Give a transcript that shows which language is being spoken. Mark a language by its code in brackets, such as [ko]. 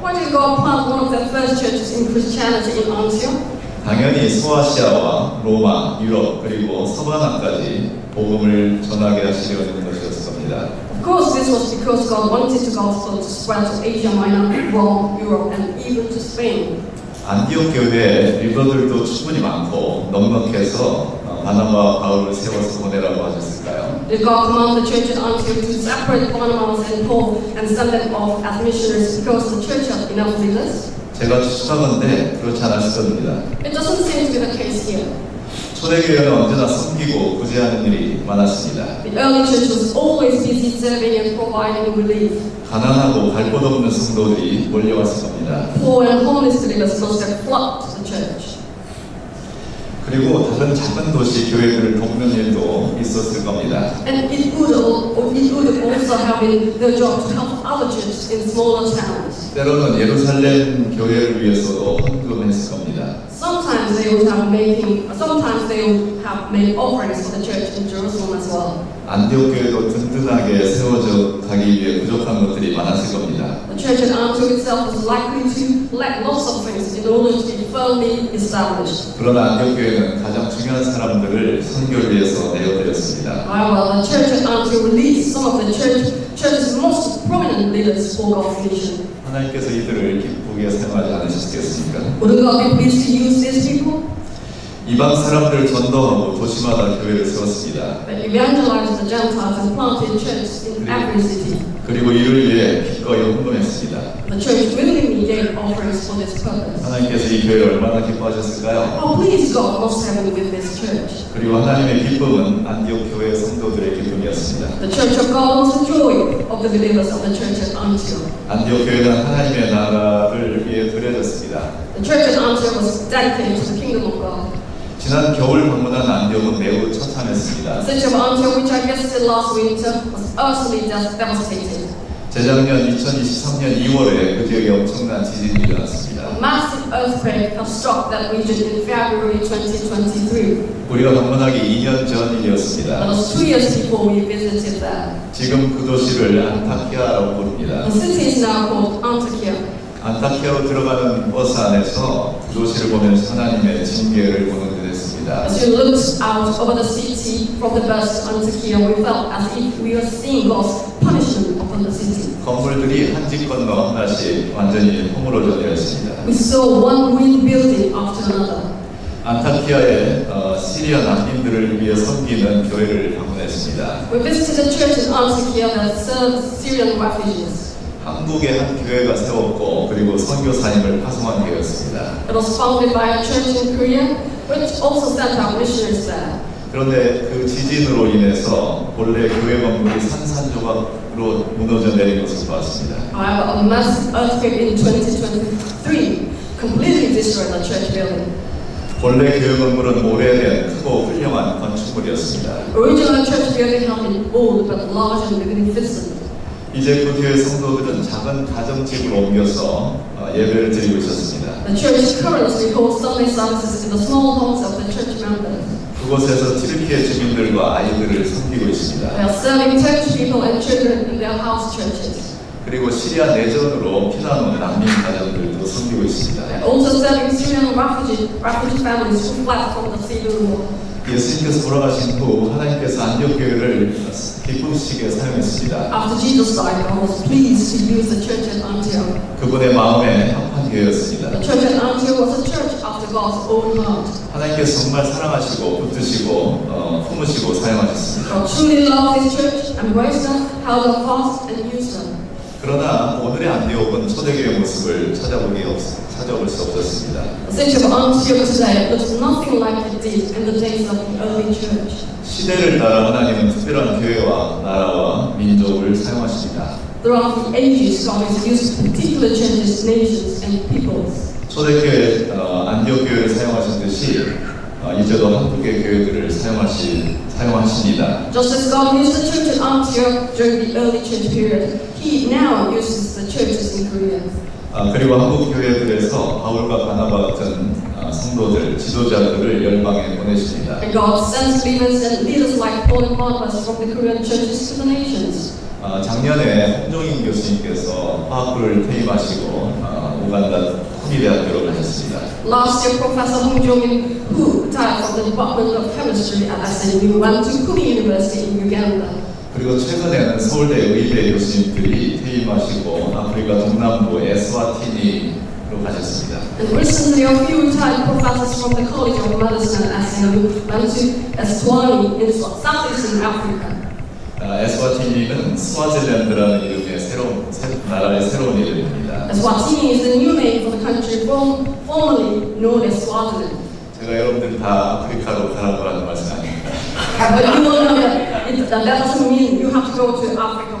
[en] Why did God plant one of the first churches in Christianity in Antioch? [ko] 당연히 소아시아와 로마, 유럽 그리고 서바나까지 복음을 전하게 하시려는 것이었을 겁니다. [en] Of course, this was because God wanted the gospel to spread to Asia Minor, Rome, Europe, and even to Spain. [ko] 안디옥 교회에 리더들도 충분히 많고 넉넉해서 바나바와 바울을 세워서 보내라고 하셨을까요? [en] Did God command the church in Antioch to separate Barnabas and Paul and send them off as missionaries because the church had enough leaders? [ko] 제가 추측하건데 그렇지 않았을 겁니다. [en] It doesn't seem to be the case here. [ko] 초대교회는 언제나 섬기고 구제하는 일이 많았습니다. [en] The early church was always busy serving and providing relief. [ko] 가난하고 갈 곳 없는 성도들이 몰려왔을 겁니다. [en] Poor and homeless believers must have flocked to the church. [ko] 그리고 다른 작은 도시 교회들을 돕는 일도 있었을 겁니다. [en] And it would also have been their job to help other churches in smaller towns. [ko] 때로는 예루살렘 교회를 위해서도 헌금했을 겁니다. [en] Sometimes they would have made offerings for the church in Jerusalem as well. [ko] 안디옥 교회도 든든하게 세워져 가기 위해 부족한 것들이 많았을 겁니다. [en] The church at Antioch itself was likely to lack lots of things in order to be firmly established. [ko] 그러나 안디옥 교회는 가장 중요한 사람들을 선교를 위해서 내어드렸습니다. [en] However, the church at Antioch released some of the church's most prominent leaders for God's mission. [ko] 하나님께서 이들을 기쁘게 사용하지 않으셨겠습니까? [en] Wouldn't God be pleased to use these people? [ko] 이방 사람들을 전도하고 도시마다 교회를 세웠습니다. [en] They evangelized the Gentiles and planted churches in every city. [ko] 그리고 이를 위해 기꺼이 헌금했습니다. [en] The church willingly gave offerings for this purpose. [ko] 하나님께서 이 교회를 얼마나 기뻐하셨을까요? [en] How pleased God must have been with this church. [ko] 그리고 하나님의 기쁨은 안디옥 교회 성도들의 기쁨이었습니다. [en] The church of God was the joy of the believers of the church at Antioch. [ko] 안디옥 교회는 하나님의 나라를 위해 드려졌습니다. [en] The church at Antioch was dedicated to the kingdom of God. [ko] 지난 겨울 방문한 안디옥은 매우 처참했습니다. [en] The city of Antioch, which I visited last winter, was utterly devastated. [ko] 재작년 2023년 2월에 그 지역에 엄청난 지진이 일어났습니다. [en] A massive earthquake had struck that region in February 2023. [ko] 우리가 방문하기 2년 전 일이었습니다. [en] That was 2 years before we visited there. [ko] 지금 그 도시를 안타키아라고 부릅니다. [en] The city is now called Antakya. [ko] 안타키아로 들어가는 버스 안에서 그 도시를 보면서 하나님의 징계를 보는 듯 했습니다. [en] As we looked out over the city from the bus to Antakya, we felt as if we were seeing God's punishment upon the city. [ko] 건물들이 한 집 건너 하나씩 완전히 허물어져 되어 있습니다. [en] We saw one ruined building after another. [ko] 안타키아의 시리아 난민들을 위해 섬기는 교회를 방문했습니다. [en] We visited a church in Antakya that served Syrian refugees. [ko] 한국의 한 교회가 세웠고 그리고 선교사님을 파송한 교회였습니다. [en] It was founded by a church in Korea, which also sent out missionaries there. [ko] 그런데 그 지진으로 인해서 본래 교회 건물이 산산조각으로 무너져 내린 것을 봤습니다. [en] However, a massive earthquake in 2023 completely destroyed the church building. [ko] 본래 교회 건물은 오래된 크고 훌륭한 건축물이었습니다. [en] Original church building had been old but large and magnificent. [ko] 이제 그 교회 성도들은 작은 가정집으로 옮겨서 예배를 드리고 있었습니다. [en] The church currently holds Sunday services in the small homes of the church members. [ko] 그곳에서 튀르키예 주민들과 아이들을 섬기고 있습니다. [en] They are serving Turkish people and children in their house churches. [ko] 그리고 시리아 내전으로 피난 온 난민 가정들도 섬기고 있습니다. [en] They are also serving Syrian refugee families who fled from the civil war. [ko] 예수님께서 돌아가신 후 하나님께서 안디옥 교회를 기쁘시게 사용했습니다. [en] After Jesus died, God was pleased to use the church at Antioch. [ko] 그분의 마음에 합한 교회였습니다. [en] The church at Antioch was a church after God's own heart. [ko] 하나님께서 정말 사랑하시고 붙드시고 품으시고 사용하셨습니다. [en] God truly loved His church, embraced them, held them fast, and used them. [ko] 그러나 오늘의 안디옥은 초대교회 모습을 찾아볼 수 없었습니다. [en] The city of Antioch today looks nothing like it did in the days of the early church. [ko] 시대를 따라 하나님은 특별한 교회와 나라와 민족을 사용하십니다. [en] Throughout the ages, God has used particular churches, nations, and peoples. [ko] 초대교회 안디옥 교회를 사용하신 듯이 이제도 한국의 교회들을 사용하십니다. [en] Just as God used the church at Antioch during the early church period, He now uses the churches in Korea. [ko] 그리고 한국 교회들에서 바울과 바나바 같은 성도들, 지도자들을 열방에 보내십니다. [en] And God sends believers and leaders like Paul and Barnabas from the Korean churches to the nations. [ko] 작년에 홍종인 교수님께서 화학부를 퇴임하시고 우간다 후미대학교로 가셨습니다. [en] Last year, Professor Hong Jong-in, who retired from the Department of Chemistry at SNU, went to Kobe University in Uganda. [ko] 그리고 최근에는 서울대 의대 교수님들이 퇴임하시고 아프리카 동남부 에스와티니로 가셨습니다. [en] And recently, a few retired professors from the College of Medicine at SNU went to Eswatini in Southeastern Africa. [ko] 에스와티니는 스와질랜드라는 이름의 나라의 새로운 이름입니다. [en] Eswatini is the new name for the country formerly known as Swaziland. [ko] 제가 여러분들 다 아프리카로 가라고 말씀 아닙니다. [en] But you will know that doesn't mean you have to go to Africa.